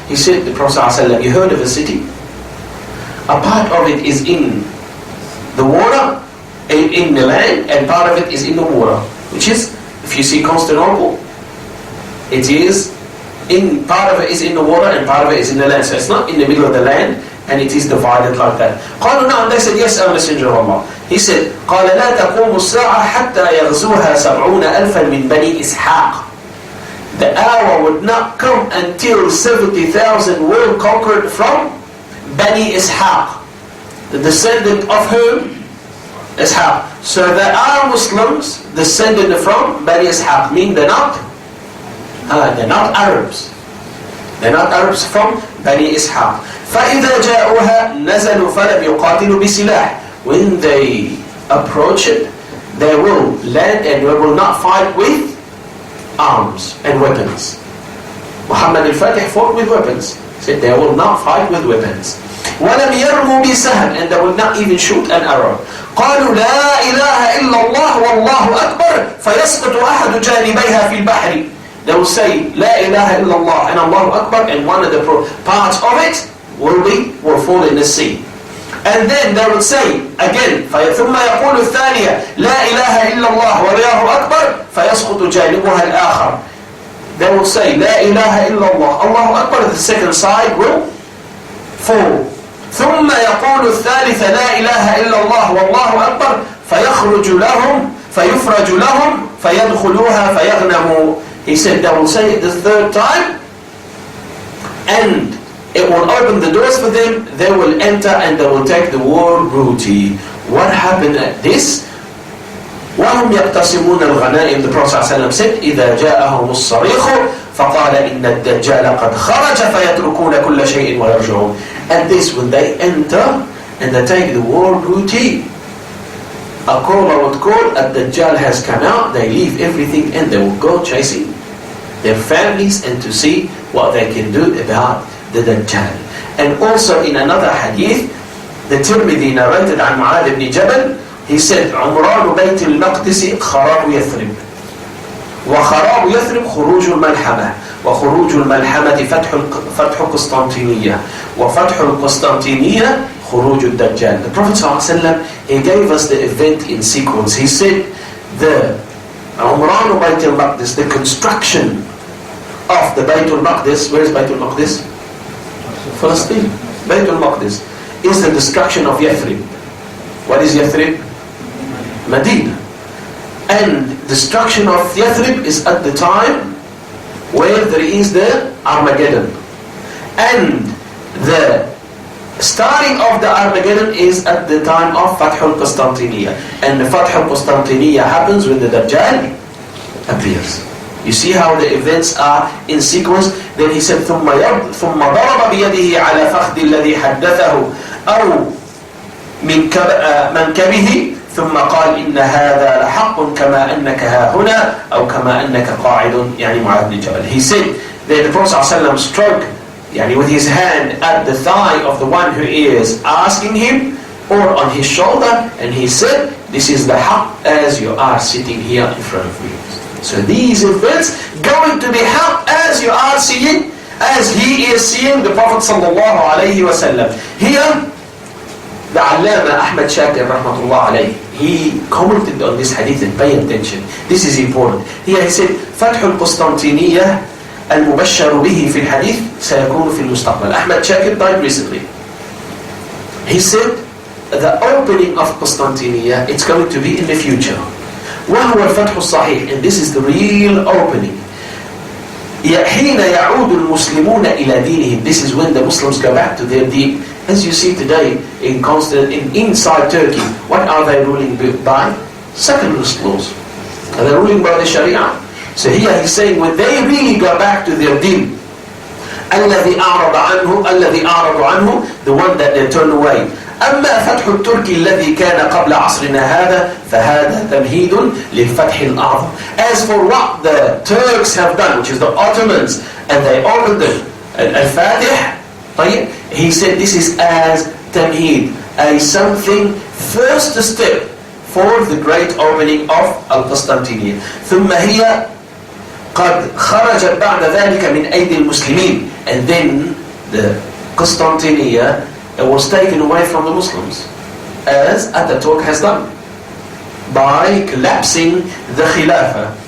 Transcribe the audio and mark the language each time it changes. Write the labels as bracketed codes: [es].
[en] He said, the Prophet ﷺ, you heard of a city? A part of it is in the water, in the land, and part of it is in the water. Which is, if you see Constantinople, it is in, part of it is in the water and part of it is in the land. So it's not in the middle of the land and it is divided like that. [ar] قالوا نعم. [en] They said, yes, O Messenger of Allah. He said, [ar] قال لا تقوم الساعة حتى يغزوها 70,000 من بني إسحاق. [en] The hour would not come until 70,000 will conquered from Bani Ishaq, the descendant of whom? Ishaq. So there are Muslims descended from Bani Ishaq, mean they're not Arabs. They're not Arabs from Bani Ishaq. [ar] فَإِذَا جَاءُوهَا نَزَلُوا فَلَمْ يُقَاتِلُوا بِسِلَاحٍ. [en] When they approach it, they will land and they will not fight with arms and weapons. Muhammad al-Fatih fought with weapons. He said they will not fight with weapons. [ar] وَلَمْ يَرْمُوا بِسَهْمٍ, [en] and they will not even shoot an arrow. [ar] قالوا لا إله إلا الله والله أكبر فيسقط أحد جانبيها في البحر. [en] They will say [ar] لا إله إلا الله [en] and Allahu Akbar, and one of the parts of it will fall in the sea. And then they will say again [ar] ثم يقول الثانية لا إله إلا الله والله أكبر فيسقط جانبها الآخر. [en] They will say [ar] لا إله إلا الله [en] Allahu Akbar, the second side will fall. [ar] ثم يقول الثالثة لا إله إلا الله والله أكبر فيخرج لهم فيفرج لهم فيدخلوها فيغنموا. [en] He said they will say it the third time and it will open the doors for them, they will enter and they will take the war booty. What happened at this? [ar] وهم يقتسمون الغنائم. [en] The Prophet ﷺ said [ar] إذا جاءهم الصريخ فقال إن الدجال قد خرج فيتركون كل شيء ويرجعون. [en] And this, when they enter and they take the war booty, a caller would call, a Dajjal has come out, they leave everything and they will go chasing their families and to see what they can do about the Dajjal. And also in another hadith, the Tirmidhi narrated [ar] عن معاذ بن جبل, [en] he said [ar] عمران بيت المقدس خراب يثرب وخراب يثرب خروج الملحمة وخروج الملحمة فتح قسطنطينية وفتح القسطنطينية خروج الدجال. [en] The Prophet ﷺ, he gave us the event in sequence. He said the [ar] عمران بيت المقدس, [en] the construction of the Bayt al-Maqdis. Where is Bayt al-Maqdis? Palestine. Bayt al-Maqdis is the destruction of Yathrib. What is Yathrib? Medina. And destruction of Yathrib is at the time where there is the Armageddon. And the starting of the Armageddon is at the time of Fath al-Qustantiniya. And the Fath al-Qustantiniya happens when the Dajjal appears. You see how the events are in sequence. Then he said [ar] ثم ضرب بيده على فخذ الذي حدثه أو من منكبه ثم قال إن هذا لحق كما أنك ها هنا أو كما أنك قاعد, يعني معاذ بن جبل. [en] He said that the Prophet ﷺ struck with his hand at the thigh of the one who is asking him or on his shoulder, and he said, this is the haqq as you are sitting here in front of me. So these events going to be haqq as you are seeing, as he is seeing the Prophet ﷺ. Here the Allama Ahmad Shakir rahmatullah alayhi, he commented on this hadith and pay attention. This is important. Here he said, [ar] فتح القسطنطينية المبشر به في الحديث سيكون في المستقبل. [en] Ahmad Shakir died recently. He said, the opening of Constantinople, it's going to be in the future. [ar] وهو الفتح الصحيح, [en] and this is the real opening. [ar] حين يعود المسلمون إلى دينهم, [en] this is when the Muslims go back to their deen. As you see today inside Turkey, what are they ruling by? Secularist laws. Are they ruling by the Sharia? So here he's saying when they really go back to their deen, [ar] الذي أعرض عنه, [en] the one that they turn away. [ar] أما فتح التركي الذي كان قبل عصرنا هذا فهذا تمهيد للفتح الأعظم. [en] As for what the Turks have done, which is the Ottomans, and they opened the Al-Fatih, he said this is as tamheed, as something first step for the great opening of Al-Qustantiniya. [ar] ثم هي قد خرجت بعد ذلك من أيدي المسلمين, [en] and then the Constantinople, it was taken away from the Muslims, as Ataturk has done, by collapsing the Khilafah.